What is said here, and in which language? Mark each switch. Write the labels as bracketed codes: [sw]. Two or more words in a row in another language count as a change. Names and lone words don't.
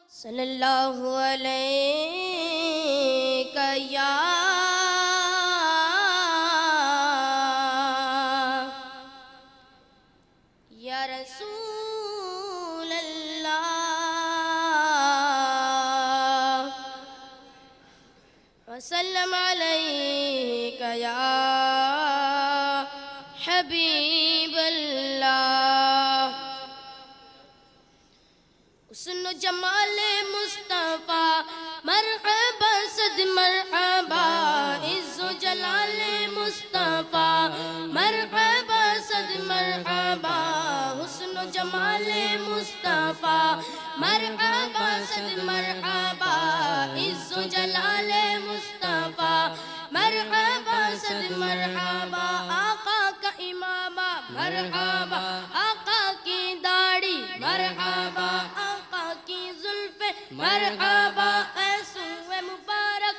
[ar] صلی اللہ علیہ یا رسول اللہ وسلم علیک یا حبیب اللہ حسن [ur] و جمال مصطفیٰ مرحبا صد مرحبا عز و جلال مصطفیٰ مرحبا صد مرحبا حسن و جمال مصطفیٰ مرحبا صد مرحبا عز و جلال مصطفیٰ مرحبا صد مرحبا آقا کا امامہ مرحبا آقا کی داڑھی مرحبا مرحبا ایسو مبارک